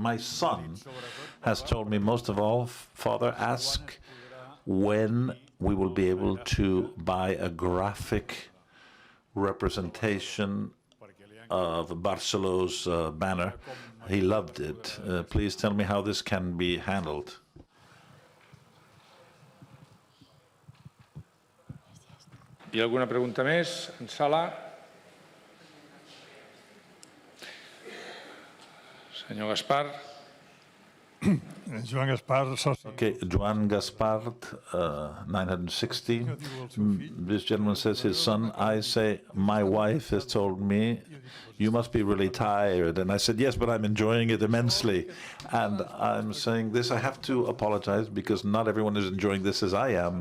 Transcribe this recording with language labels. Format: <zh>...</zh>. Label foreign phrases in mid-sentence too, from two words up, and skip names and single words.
<en>My son has told me, most of all, Father, ask when we will be able to buy a graphic representation of Barcelona's banner. He loved it. Please tell me how this can be handled.</en> <ca>Hi ha alguna pregunta més en sala? Senyor Gaspar. Joan Gaspar, soci.</ca> <en>Okay, Joan Gaspar, 960. This gentleman says his son. I say, my wife has told me, you must be really tired. And I said, yes, but I'm enjoying it immensely. And I'm saying this, I have to apologize because not everyone is enjoying this as I am.</en>